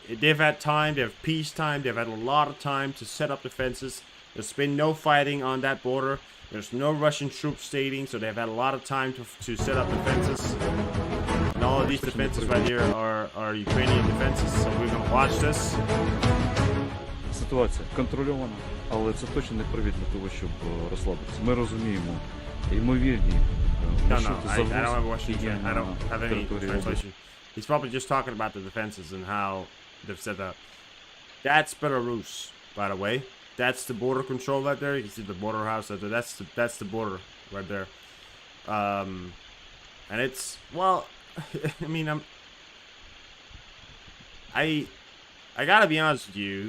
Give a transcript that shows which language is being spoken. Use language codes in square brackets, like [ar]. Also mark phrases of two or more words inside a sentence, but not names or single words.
[en] They've had time, they have peacetime, they've had a lot of time to set up defenses. There's been no fighting on that border. There's no Russian troops staying, so they've had a lot of time to set up defenses. And all of these defenses right here are Ukrainian defenses, so we're gonna watch this. [uk] Ситуація контрольована, але це точно не привід для того, щоб розслабитися. Ми розуміємо ймовірні маршрути завозу [en] I don't have any translation. He's probably just talking about the defenses and how they've set up. That's Belarus, by the way. That's the border control right there. You can see the border house right there. That's the border right there. And it's, well, I mean, I gotta be honest with you.